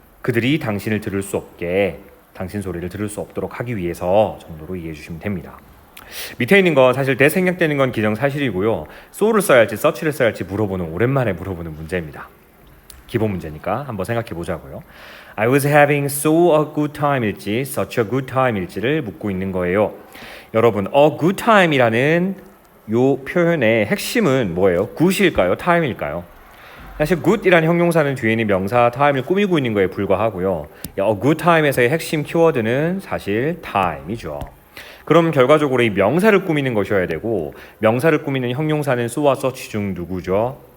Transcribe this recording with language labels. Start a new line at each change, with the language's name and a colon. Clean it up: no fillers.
Korean: 그들이 당신을 들을 수 없게 당신 소리를 들을 수 없도록 하기 위해서 정도로 이해해 주시면 됩니다. 밑에 있는 건 사실 that 생략되는 건 기정사실이고요. so를 써야 할지 such를 써야 할지 오랜만에 물어보는 문제입니다. 기본 문제니까 한번 생각해 보자고요.
English: I was having so a good time일지 such a good time
Korean: 일지를 묻고 있는 거예요. 여러분, a good time이라는 요 표현의 핵심은 뭐예요? good일까요? time일까요? 사실 good이라는 형용사는 뒤에 있는 명사 time을 꾸미고 있는 거에 불과하고요. a good time에서의 핵심 키워드는 사실 time이죠. 그럼 결과적으로 이 명사를 꾸미는 것이어야 되고 명사를 꾸미는 형용사는 so와 such 중 누구죠?